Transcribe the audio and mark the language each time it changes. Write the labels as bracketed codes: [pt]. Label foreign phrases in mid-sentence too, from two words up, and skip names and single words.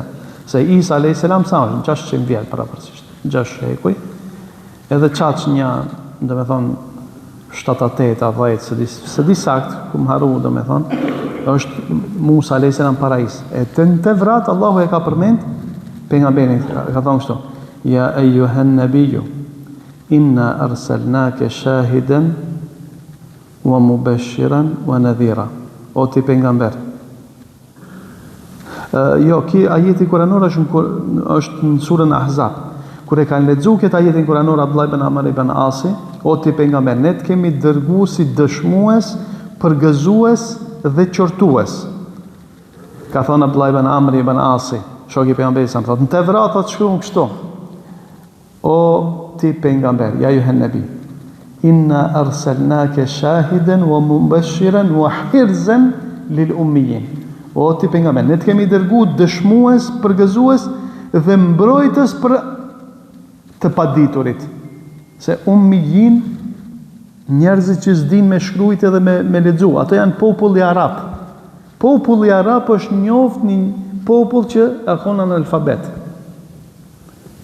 [sq] Se Isa [ar] عليه السلام [sq] sa është 600 vjet para përgjithsisht, 6 shekuj. Edhe çaç një, domethënë 7-8 a 10, se di sakt, ku më harru, domethënë, është Musa [ar] عليه السلام [sq] para Isa. E të Tevrat Allahu e ka përmend pejgamberin, ka thënë kështu: [ar] يا أيها النبي إنا أرسلناك شاهدا ومبشرا ونذيرا. [sq] O ti pejgamber. Jo, ki ajeti kuranor është në surën Ahzab. Kur e kanë lexuar këtë ajetin kuranor Abdullah ibn Amr ibn Asi, o ti pejgamber, ne të kemi dërguar si dëshmues, përgëzues dhe qortues. Ka thënë Abdullah ibn Amr ibn Asi, shoku i pejgamberit sa thotë, në Tevrat atë shkruan kështu: O ti pejgamber, [ar] يا أيها النبي إنا أرسلناك شاهدا ومبشرا وحرزا للأميين. [sq] O ti pejgamber, ne të kemi dërguar dëshmues, përgëzues dhe mbrojtës për të paditurit. Se ummiyin, njerëzit që s'din me shkruajt edhe me lexu, ato janë populli arab. Populli arab është njoft një popull që e ka në alfabet.